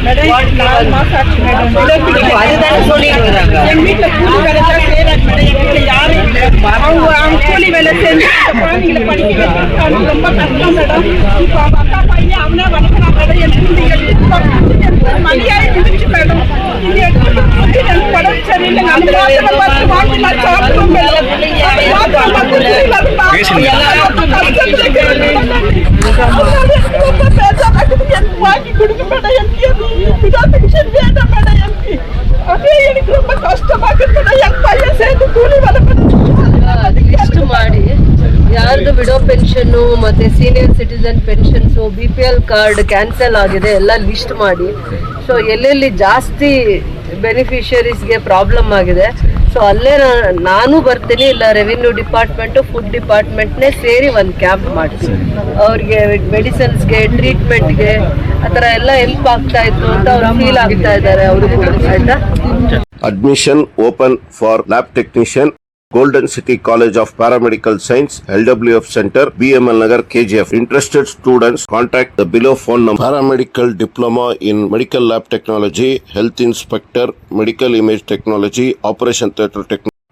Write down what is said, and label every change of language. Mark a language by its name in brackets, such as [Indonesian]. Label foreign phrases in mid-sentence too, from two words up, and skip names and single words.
[Tamil] அதுதான் சொல்லிடுறாங்க எங்க வீட்டுல கூலி வேலை தான் செய்யறாங்க மேடம் எங்க வீட்டுல யாரும் அவங்க கூலி வேலை செஞ்சு குழந்தைங்களை படிக்க வைக்கிறது ரொம்ப கஷ்டம் மேடம் இப்ப அவங்க அக்கா பையன் அவனே வளர்க்கிறான் மேடம் எனக்கு மணியாய் விதிச்சு மேடம் இது எனக்கு படம் சரியில்லை நம்ம பார்த்து வாங்கலாம் சாப்பிடுவோம் மேடம் வாங்கி கொடுக்க மேடம் எனக்கு ரொம்ப கஷ்டமா இருக்கு என் பையன் சேர்ந்து கூலி [Kannada] ಲಿಸ್ಟ್ ಮಾಡಿ ಯಾರ್ದು ವಿಡೋ ಪೆನ್ಷನ್ನು ಮತ್ತೆ [English] senior citizen pensions BPL card cancel [Kannada] ಆಗಿದೆ ಎಲ್ಲ ಲಿಸ್ಟ್ ಮಾಡಿ ಸೊ ಎಲ್ಲೆಲ್ಲಿ ಜಾಸ್ತಿ ಬೆನಿಫಿಷರೀಸ್ಗೆ ಪ್ರಾಬ್ಲಮ್ ಆಗಿದೆ ಸೊ ಅಲ್ಲೇ ನಾನು ಬರ್ತೀನಿ ಇಲ್ಲ [English] revenue department food department [Kannada] ಸೇರಿ ಒಂದು ಕ್ಯಾಂಪ್ ಮಾಡ್ತೀನಿ ಅವ್ರಿಗೆ [English] medicines treatment [Kannada] ಆ ಥರ ಎಲ್ಲ ಹೆಲ್ಪ್ ಆಗ್ತಾ ಇತ್ತು ಅಂತ ಅವ್ರು ಫೀಲ್ ಆಗ್ತಾ ಇದ್ದಾರೆ ಅವರು ಕೂಡ ಆಯ್ತಾ. [English] Admission open for lab technician, Golden City College of Paramedical Science, LWF Center, BML Nagar, KGF. Interested students contact the below phone number. Paramedical Diploma in Medical Lab Technology, Health Inspector, Medical Image Technology, Operation Theatre Technology.